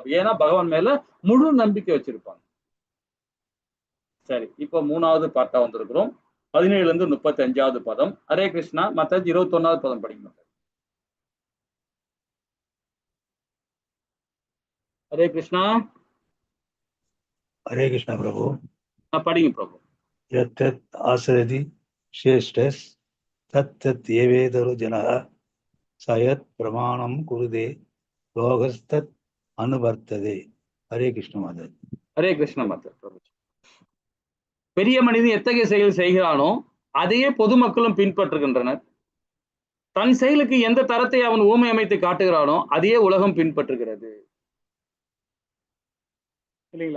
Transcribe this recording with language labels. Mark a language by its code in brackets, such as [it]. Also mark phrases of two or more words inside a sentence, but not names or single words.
[ta] ஏன்னா பகவான் மேல முழு நம்பிக்கை வச்சிருப்பாங்க. சரி, இப்ப 3வது பாட்டா வந்திருக்கிறோம். 17ல இருந்து 35வது பதம். ஹரே கிருஷ்ணா. மத்த 21வது பதம் படிக்கணும். ஹரே கிருஷ்ணா. [hi] हरे कृष्णा प्रभु. [ta] படிங்க பிரபு. [sa] यत् आसरति श्रेष्ठस् तत् एवेदरो जनः सयत् प्रमाणं कुरुदे लोकस्तत् अनुवर्तते. [hi] हरे कृष्ण माता. [ta] ஹரே கிருஷ்ண மாதா பிரபு. பெரிய மனிதன் எத்தகைய செயல் செய்கிறானோ அதையே பொதுமக்களும் பின்பற்றுகின்றனர். தன் செயலுக்கு எந்த தரத்தை அவன் ஊமை அமைத்து காட்டுகிறானோ அதையே உலகம் பின்பற்றுகிறது இல்லைங்களா?